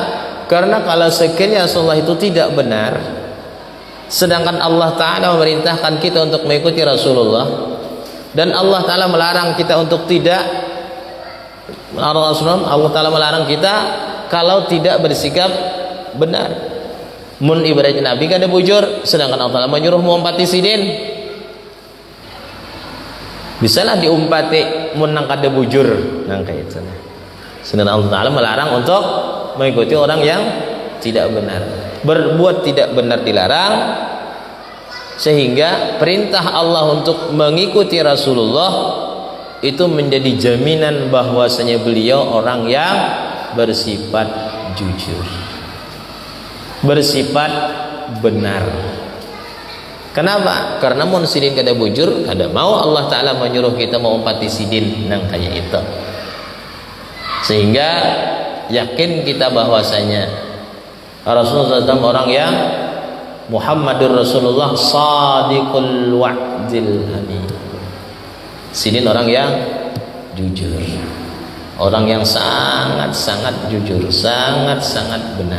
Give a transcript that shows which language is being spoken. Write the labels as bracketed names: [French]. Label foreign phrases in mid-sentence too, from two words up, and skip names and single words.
[Indonesian] Karena kalau sekiranya Rasulullah itu tidak benar, sedangkan Allah Ta'ala memerintahkan kita untuk mengikuti Rasulullah, dan Allah Ta'ala melarang kita untuk tidak, Allah Ta'ala melarang kita kalau tidak bersikap benar. [Banjar] Mun ibaratnya Nabi kada bujur, sedangkan Allah Ta'ala menyuruh mengumpati sidin. Bisalah diumpati mun nang kada bujur, nang kayak itu. [Indonesian] Sedangkan Allah Ta'ala melarang untuk mengikuti orang yang tidak benar. Berbuat tidak benar dilarang, sehingga perintah Allah untuk mengikuti Rasulullah itu menjadi jaminan bahwasanya beliau orang yang bersifat jujur, bersifat benar. Kenapa? [Banjar] Karena mun sidin kada bujur, kada mau Allah Ta'ala menyuruh kita mengumpati sidin nang kayak itu. [Indonesian] Sehingga yakin kita bahwasanya Rasulullah SAW orang yang [Arabic] محمد رسول الله صادق الوعد الأمين. [Indonesian] Sidin orang yang jujur, orang yang sangat-sangat jujur, sangat-sangat benar.